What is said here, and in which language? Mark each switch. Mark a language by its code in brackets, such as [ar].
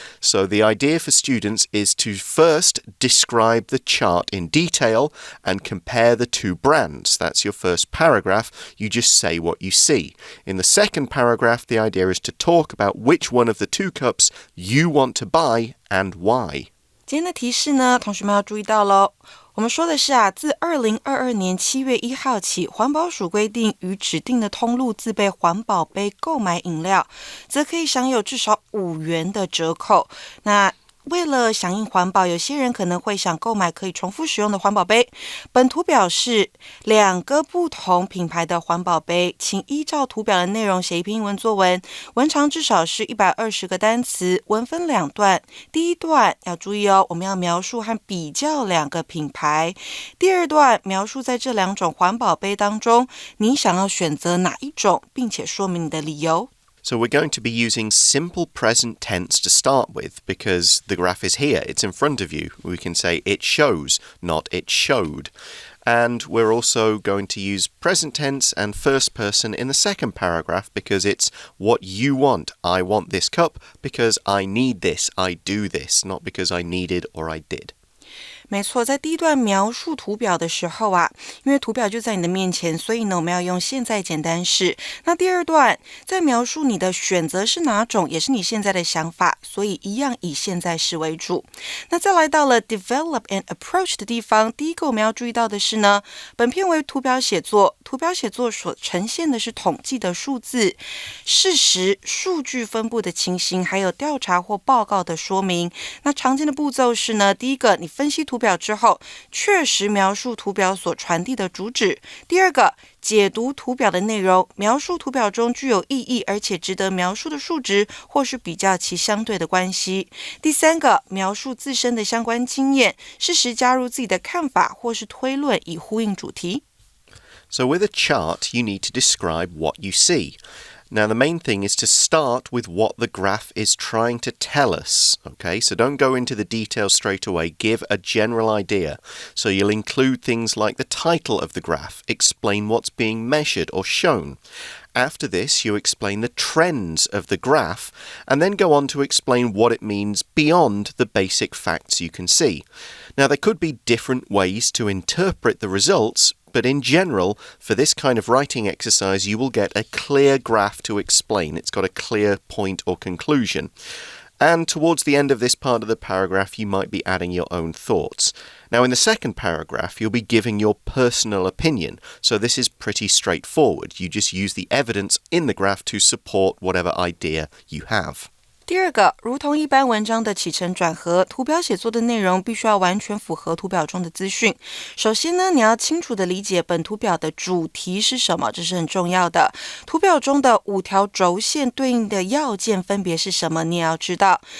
[en] So the idea for students is to first describe the chart in detail and compare the 2 brands. That's your first paragraph. You just say what you see. In the second paragraph, the idea is to talk about which one of the 2 cups you want to buy and why. [zh] 今天的提示呢，同学们要注意到咯。我们说的是自2022年7月1号起，环保署规定于指定的通路自备环保杯购买饮料，则可以享有至少5元的折扣。那为了响应环保，有些人可能会想购买可以重复使用的环保杯。本图表示2个不同品牌的环保杯，请依照图表的内容写一篇英文作文，文长至少是120个单词，文分2段。第一段要注意哦，我们要描述和比较2个品牌。第二段描述在这2种环保杯当中，你想要选择哪一种，并且说明你的理由。 [en] So we're going to be using simple present tense to start with because the graph is here, it's in front of you. We can say it shows, not it showed. And we're also going to use present tense and first person in the second paragraph because it's what you want. I want this cup because I need this, I do this, not because I needed or I did. [zh] 没错，在第一段描述图表的时候因为图表就在你的面前，所以呢，我们要用现在简单式。那第二段在描述你的选择是哪种，也是你现在的想法，所以一样以现在式为主。那再来到了 [en] develop and approach [zh] 的地方，第一个我们要注意到的是呢，本篇为图表写作，图表写作所呈现的是统计的数字、事实、数据分布的情形，还有调查或报告的说明。那常见的步骤是呢，第一个，你分析图表之后，确实描述图表所传递的主旨。第二个，解读图表的内容，描述图表中具有意义而且值得描述的数值，或是比较其相对的关系。第三个，描述自身的相关经验，适时加入自己的看法或是推论，以呼应主题。 [en] So with a chart, you need to describe what you see. Now, the main thing is to start with what the graph is trying to tell us, okay? So don't go into the details straight away. Give a general idea. So you'll include things like the title of the graph, explain what's being measured or shown. After this, you explain the trends of the graph, and then go on to explain what it means beyond the basic facts you can see. Now, there could be different ways to interpret the results,But in general, for this kind of writing exercise, you will get a clear graph to explain. It's got a clear point or conclusion. And towards the end of this part of the paragraph, you might be adding your own thoughts. Now, in the second paragraph, you'll be giving your personal opinion. So this is pretty straightforward. You just use the evidence in the graph to support whatever idea you have. [zh] 第二个，如同一般文章的起承转合，图表写作的内容必须要完全符合图表中的资讯。首先呢，你要清楚的理解本图表的主题是什么，这是很重要的。图表中的5条轴线对应的要件分别是什么，你也要知道。